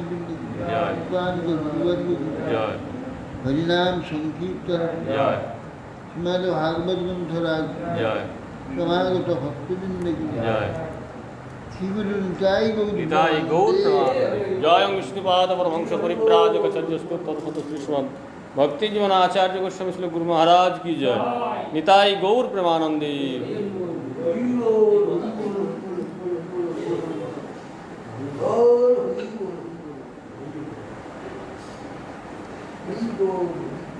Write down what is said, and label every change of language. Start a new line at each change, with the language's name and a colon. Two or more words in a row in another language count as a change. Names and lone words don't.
Bangla: জয়। জয় হরিনাম সংকীর্তন জয় শ্রীমদ ভাগবত গ্রন্থরাজ জয় সমাগত ভক্তবৃন্দ জয় শ্রীগুরু নিতাই নিতাই গৌর প্রণাম জয় বিষ্ণুপাদ পরমহংস পরিব্রাজক চর্যস্কৃত তৎপথ শ্রী শ্রীমদ্ ভক্তি জীবন আচার্য গোস্বামী শ্রী গুরু মহারাজ কী জয় নিতাই গৌর প্রেমানন্দী Hare